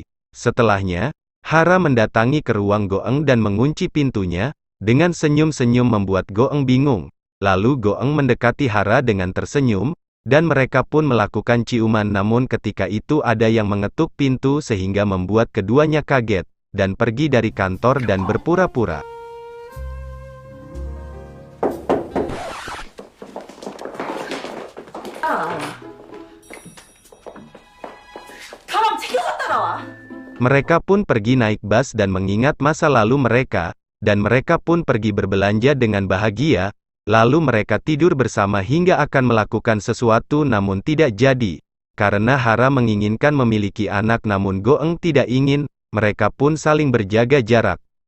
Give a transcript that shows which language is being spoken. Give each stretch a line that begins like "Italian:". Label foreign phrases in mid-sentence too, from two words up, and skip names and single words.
Indonesian: Setelahnya, Hara mendatangi ke ruang Goeng dan mengunci pintunya, dengan senyum-senyum membuat Goeng bingung. Lalu Goeng mendekati Hara dengan tersenyum, dan mereka pun melakukan ciuman namun ketika itu ada yang mengetuk pintu sehingga membuat keduanya kaget, dan pergi dari kantor dan berpura-pura.
Korean: 가방 챙겨서 따라와.
Indonesian: Mereka pun pergi naik bus dan mengingat masa lalu mereka, dan mereka pun pergi berbelanja dengan bahagia. Lalu mereka tidur bersama hingga akan melakukan sesuatu namun tidak jadi. Karena Hara menginginkan memiliki anak namun Goeng tidak ingin, mereka pun saling berjaga jarak.